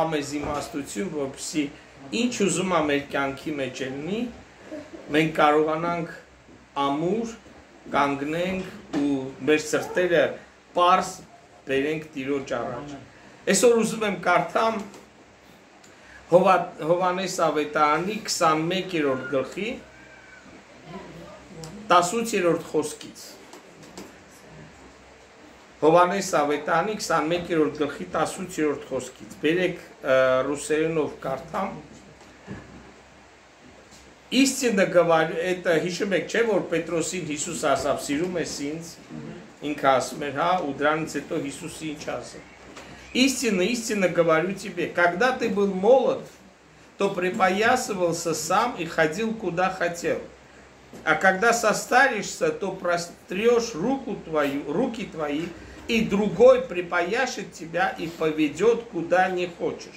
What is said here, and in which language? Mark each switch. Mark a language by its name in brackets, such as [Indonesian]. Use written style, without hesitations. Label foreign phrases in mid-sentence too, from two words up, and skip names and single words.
[Armenian] մեզ իմաստություն, որպեսզի ինչ ուզում է մեր կյանքի մեջ լինի, մենք կարողանանք ամուր կանգնենք ու մեր սրտերը պարզ բերենք Տիրոջ առաջ։ Այսօր ուզում եմ կարդամ Հովհաննես ավետարանի 21-րդ գլխի 18-րդ խոսքից։ Հովանես Ավետարանի 21-րդ գլխի 18-րդ խոսքից։ Բերեք ռուսերենով կարդամ։ [Russian] Истинно говорю, это [Armenian] հիշում եք, չէ, որ Պետրոսին Հիսուս ասավ, սիրում ես ինձ, ինքը ասում էր, հա, ու դրանից հետո Հիսուսը ինչ ասավ։ [Russian] Истинно говорю тебе, когда ты был молод, то припоясывался сам и ходил куда хотел. А когда состаришься, то прострешь руки твои, и другой припояшет тебя и поведет куда не хочешь.